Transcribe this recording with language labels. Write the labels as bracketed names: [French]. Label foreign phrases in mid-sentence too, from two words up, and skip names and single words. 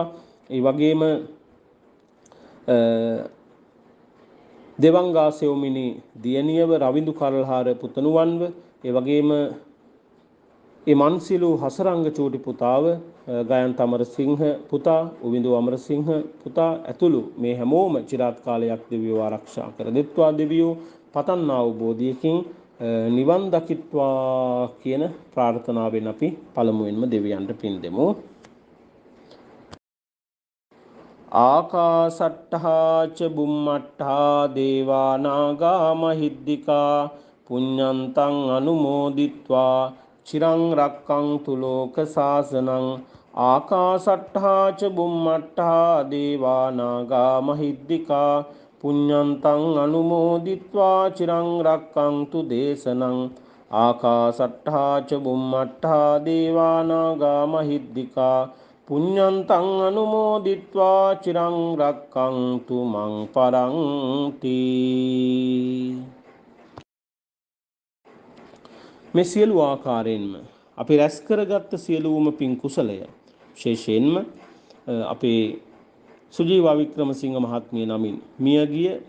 [Sinhala] ඒ වගේම දෙවංගාසෙව්මිනි දියණියව රවිඳු කල්හාර පුතණුවන්ව ඒ වගේම ඒ මන්සිලු හසරංග චූටි පුතාව ගයන්ත අමරසිංහ පුතා උවිඳු අමරසිංහ පුතා ඇතුළු මේ හැමෝම චිරාත් කාලයක් දෙවියෝ ආරක්ෂා කර දෙත්වා. දෙවියෝ පතන්නා වූ බෝධියකින් නිවන් දකිත්වා කියන ප්‍රාර්ථනාවෙන් අපි පළමුවෙන්ම දෙවියන්ට පින් දෙමු. [Pali] ආකාසට්ඨා ච බුම්මට්ඨා දේවා නාග මහිද්దికා පුඤ්ඤන්තං අනුමෝදිත්වා චිරං රක්ඛන්තු ලෝක සාසනං. ආකාසට්ඨා ච බුම්මට්ඨා දේවා නාග මහිද්దికා පුඤ්ඤන්තං අනුමෝදිත්වා චිරං රක්ඛන්තු දේශනං. ආකාසට්ඨා ච බුම්මට්ඨා දේවා නාග මහිද්దికා පුඤ්ඤන්තං අනුමෝදිත්වා චිරං රක්ඛන්තු මං පරන්ති. [Sinhala] මේ සියලු ආකාරයෙන්ම අපි රැස් කරගත් සියලුම පින් කුසලය විශේෂයෙන්ම අපේ සුජීවා වික්‍රමසිංහ මහත්මිය නමින් මියගිය